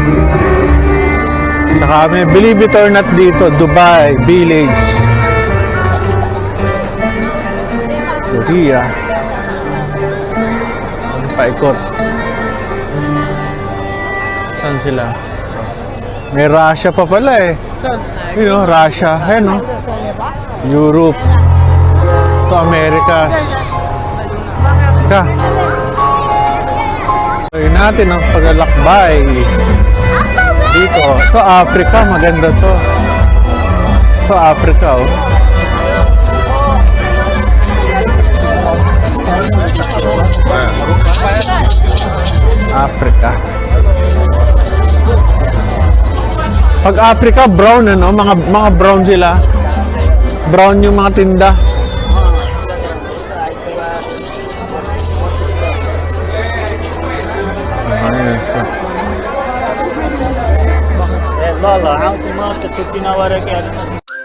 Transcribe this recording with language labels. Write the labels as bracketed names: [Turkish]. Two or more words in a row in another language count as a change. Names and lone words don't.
[Filipino] Saka may Believe It or Not dito, Dubai, Village. Korea. Paikot. Saan sila? May Russia pa pala, [English] eh. You know, Russia. [Filipino] Ayan, no? Europe. Ito, Americas. Ka. Gawin natin ang paglalakbay. Dito. Ito, Africa. Maganda to. Ito, Africa, oh. Africa. Pag Africa, brown, ano? Mga brown sila. Brown yung mga tinda. Ayun, so. [Arabic] لا لا عاوز ما تكتبين ورقة